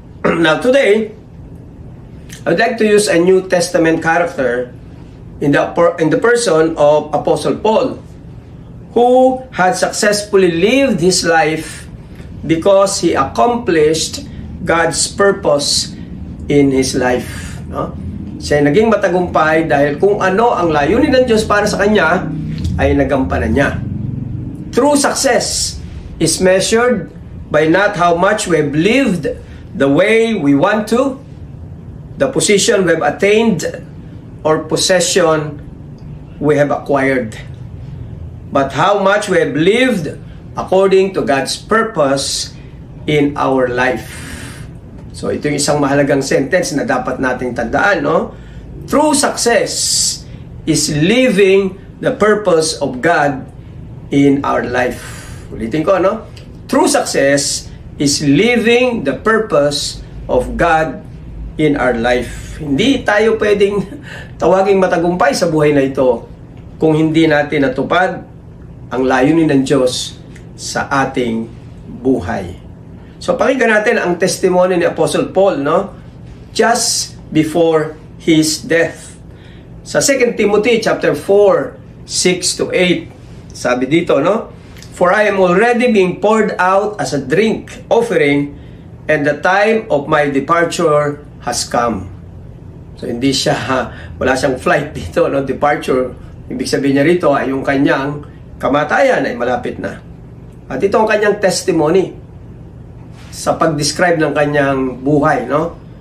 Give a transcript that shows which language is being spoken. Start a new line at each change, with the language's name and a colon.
English: Now today, I would like to use a New Testament character in the person of Apostle Paul, who had successfully lived his life because he accomplished God's purpose in his life.
Filipino: No? Siya ay naging matagumpay dahil kung ano ang layunin ng Diyos para sa kanya, ay nagampanan niya.
English: True success is measured by not how much we have lived the way we want to, the position we have attained, or possession we have acquired, but how much we have lived according to God's purpose in our life.
Filipino: So ito yung isang mahalagang sentence na dapat nating tandaan, no?
English: True success is living the purpose of God in our life.
Filipino: Ulitin ko, no?
English: True success is living the purpose of God in our life.
Filipino: Hindi tayo pwedeng tawaging matagumpay sa buhay na ito kung hindi natin natupad ang layunin ng Diyos sa ating buhay. So pakinggan natin ang testimony ni Apostle Paul, no?
English: Just before his death.
Filipino: Sa 2 Timothy chapter 4, 6 to 8, sabi dito, no?
English: For I am already being poured out as a drink offering, and the time of my departure has come.
Filipino: So hindi siya, wala siyang flight dito, no? Departure, ibig sabihin niya rito ay yung kanyang kamatayan ay malapit na. At ito ang kanyang testimony sa pag-describe ng kanyang buhay, no?